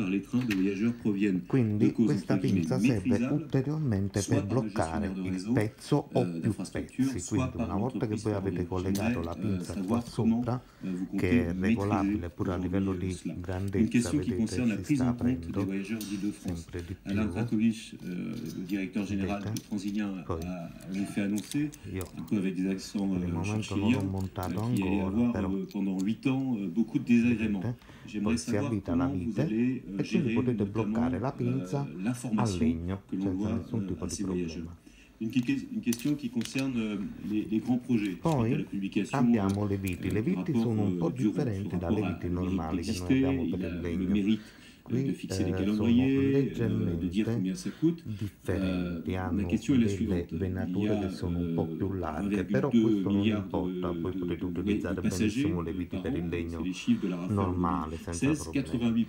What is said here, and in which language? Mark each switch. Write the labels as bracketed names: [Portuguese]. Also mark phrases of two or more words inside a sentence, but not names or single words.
[Italian] Quindi questa pinza serve ulteriormente per bloccare il pezzo o più pezzi, quindi una volta che voi avete collegato la pinza qua sopra, che è regolabile pure a livello di grandezza, vedete si sta aprendo sempre di più. [French] Alain Dracovic, le directeur général de Transilien, nous fait annoncer, un peu avec des accents chiliens, qu'il allait avoir pendant 8 ans beaucoup de désagréments. J'aimerais savoir comment vous allez gérer l'information que l'on doit à ces voyageurs. Une question qui concerne les grands projets. [Italian] Poi abbiamo le viti. Le viti sono un po' differenti dalle viti normali che noi abbiamo per il legno. Qui sono leggermente differenti, hanno delle venature che sono un po' più larghe, però questo non importa, voi potete utilizzare benissimo le viti per il legno normale, senza problemi.